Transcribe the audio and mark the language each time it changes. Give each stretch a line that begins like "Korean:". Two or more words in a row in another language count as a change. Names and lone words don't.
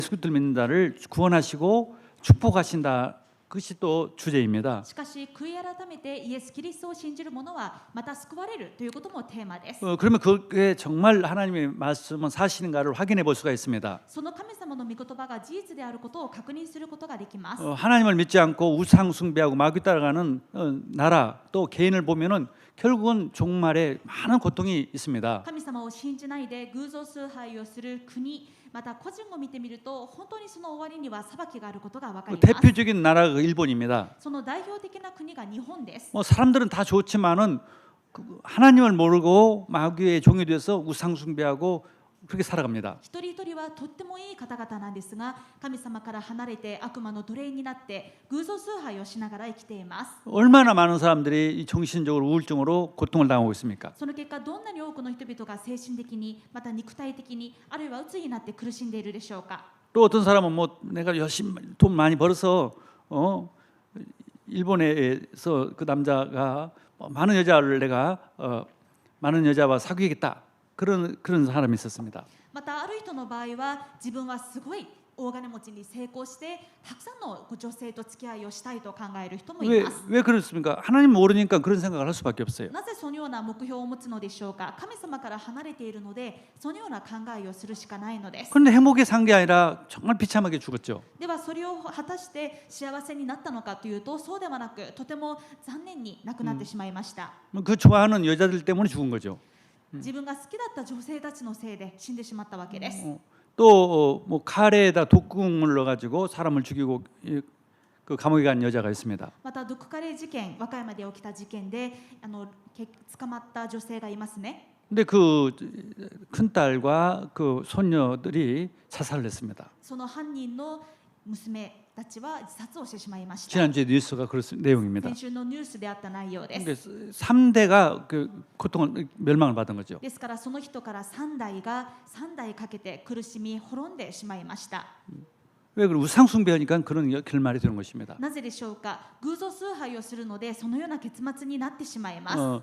Korean: 예수 그리스도를 믿는 자를 구원하시고 축복하신다. 그것이 또 주제입니다.
Japanese: しかし悔い改めてイエス・キリストを信じる者はまた救われるということもテーマです。
Korean: 그러면 그게 정말 하나님의 말씀은 사실인가를 확인해 볼 수가 있습니다.
Japanese: その神様の御言葉が事実であることを確認することができます。
Korean: 하나님을 믿지 않고 우상 숭배하고 마귀 따라가는 나라 또 개인을 보면은 결국은 종말에 많은 고통이 있습니다.
Japanese: 神様を信じないで偶像崇拝をする国、また個人を見てみると本当にその終わりには裁きがあることがわかります。
Korean: 대표적인 나라가 일본입니다.
Japanese: その代表的な国が日本です。
Korean: 사람들은 다 좋지만은 하나님을 모르고 마귀의 종이 돼서 우상 숭배하고 그렇게 살아갑니다.
Japanese: 一人一人はとってもいい方々なんですが、神様から離れて悪魔の奴隷になって偶像崇拝をしながら生きています。
Korean: 얼마나 많은 사람들이 이 정신적으로 우울증으로 고통을 당하고 있습니까?
Japanese: その結果どんなに多くの人々が精神的にまた肉体的にあるいは鬱になって苦しんでいるでしょうか。
Korean: 또 어떤 사람은 뭐 내가 열심히 돈 많이 벌어서 일본에서 그 남자가 많은 여자를 내가 많은 여자와 사귀겠다 그런 사람이 있었습니다.
Japanese: またある人の場合は自分はすごい大金持ちに成功してたくさんの女性と付き合いをしたいと考える人もいます。
Korean: 왜 그렇습니까? 하나님 모르니까 그런 생각을 할 수밖에 없어요.
Japanese: なぜそのような目標を持つのでしょうか。神様から離れているのでそのような考えをするしかないのです。
Korean: 그런데 행복에 산 게 아니라 정말 비참하게 죽었죠.
Japanese: ではそれを果たして幸せになったのかというとそうではなくとても残念に亡くなってしまいました。
Korean: 그 좋아하는 여자들 때문에 죽은 거죠.
Japanese: 自分が好きだった女性たちのせいで死んでしまったわけです。
Korean: 또 뭐 카레에다 독국물 넣어가지고 사람을 죽이고 그 감옥에 간 여자가 있습니다.
Japanese: また毒カレー事件、和歌山で起きた事件で捕まった女性がいますね。
Korean: 근데 그 큰딸과 그 손녀들이 자살을 했습니다.
Japanese: その犯人の娘たちは自殺をしてしまいました。
Korean: 지난주에 뉴스가 그런 내용입니다.
Japanese: 先週のニュースであった内容で
Korean: 근데
Japanese: す。
Korean: 3대가 그 고통을 멸망을 받은 거죠.
Japanese: ですからその人から3代かけて苦しみ滅んでしまいました。
Korean: 왜 그래? 우상 숭배하니까 그런 결말이 되는 것입니다.
Japanese: なぜでしょうか。偶像崇拝をするのでそのような結末になってしまいます。